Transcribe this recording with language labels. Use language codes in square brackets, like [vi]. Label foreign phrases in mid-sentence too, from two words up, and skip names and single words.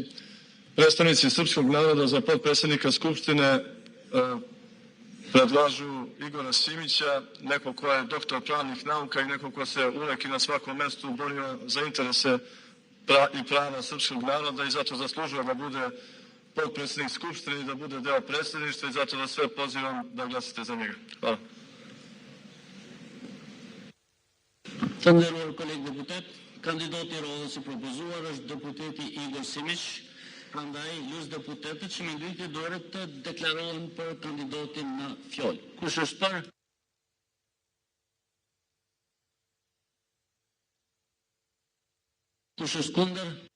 [sr] Predstavnici srpskog naroda za potpredsjednika Skupštine predlažu Igora Simića, neko ko je doktor pravnih nauka i neko ko se uvek i na svakom mestu borio za interese i prava srpskog naroda i zato zaslužuje da bude potpredsjednik Skupštine i da bude deo predsjedništva i zato vas sve pozivam da glasite za njega. Hvala. [sq] Të nderuar kolegë deputet, kandidati i radhës i propozuar është deputeti Igor Simić, prandaj lutem deputetët që me ngritje dorë të deklarohen për kandidatin në fjalë. Kush është për? Kush është kundër?